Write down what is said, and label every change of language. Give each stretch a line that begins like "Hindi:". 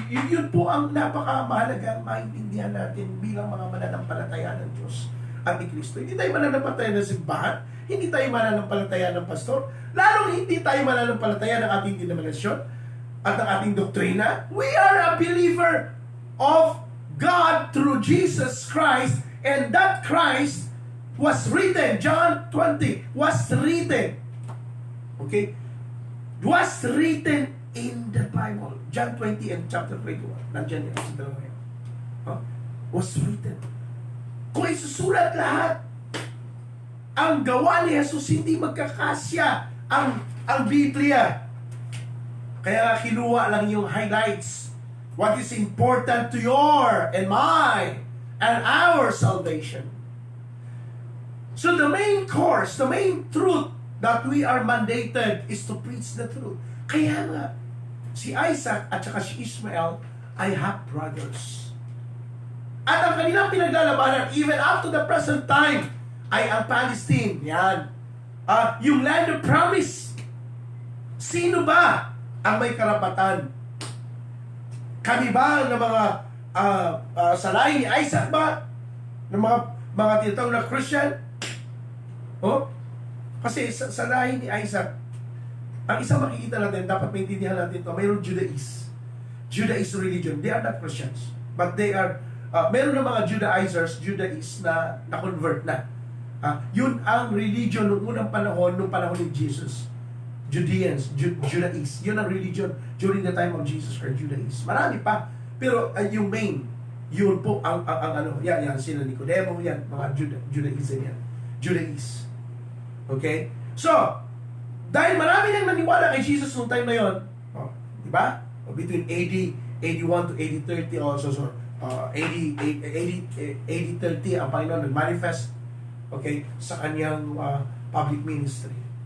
Filipino: Yun po ang napakamahalaga maintindihan natin bilang mga mananampalataya ng Diyos at ni Kristo. Hindi tayo mananampalataya ng simbahan. Hindi tayo mananampalataya ng pastor. Lalong hindi tayo mananampalataya ng ating denominasyon at ng ating doktrina.
English: We are a believer of God through Jesus Christ, and that Christ was written, John 20, was written. Okay? Was written in the Bible. John 20 and chapter 21.
Filipino: Nandiyan yan sa dalawa yan.
English: Huh? Was written.
Filipino: Kung isusulat lahat, ang gawa ni Jesus hindi magkakasya ang Biblia. Kaya kinuha lang yung highlights.
English: What is important to your and my and our salvation. So the main course, the main truth that we are mandated is to preach the truth.
Filipino: Kaya nga, si Isaac at saka si Ishmael ay half-brothers. At ang kanilang pinaglalabanan,
English: even up to the present time,
Filipino: ay ang Palestine. Yan.
English: Yung land of promise.
Filipino: Sino ba ang may karapatan? Kami ba ng mga sa lahi ni Isaac ba? Ng mga tinatawag na Christian? Oh? Kasi sa lahi ni Isaac, ang isang makikita natin, dapat maintindihan natin ito, mayroong Judaist. Judaist religion.
English: They are not Christians. But they are,
Filipino: meron ng mga Judaizers, Judaist na na-convert na. Yun ang religion noong unang panahon, nung panahon ni Jesus. Judeans, Judaist. Yun ang
English: religion during the time of Jesus or Judaist.
Filipino: Marami pa. Pero yung main, yun po ang ano, yan sila Nicodemo, yan, mga Judaism yan. Judaist. Okay? So, dahil marami nang naniwala kay Jesus noong time na yun, di ba?
English: Between AD 81 to AD 30 also, so, AD 30
Filipino: ang Panginoon nag-manifest,
English: okay, sa kanyang public ministry.